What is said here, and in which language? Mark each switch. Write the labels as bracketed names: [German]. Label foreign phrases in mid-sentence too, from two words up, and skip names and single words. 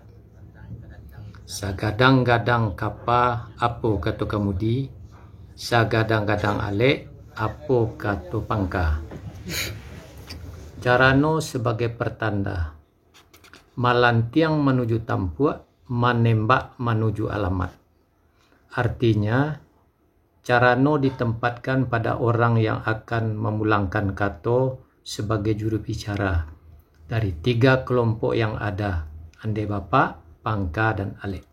[Minangkabau] Sagadang-gadang kapa apo kato kamudi, sagadang-gadang alek apo kato pangka. [Indonesian] Carano sebagai pertanda, malantiang menuju tampuak, menembak menuju alamat. Artinya, carano ditempatkan pada orang yang akan memulangkan kato sebagai juru bicara dari 3 kelompok yang ada, [Minangkabau] ande bapa, [Indonesian] pangka, dan alek.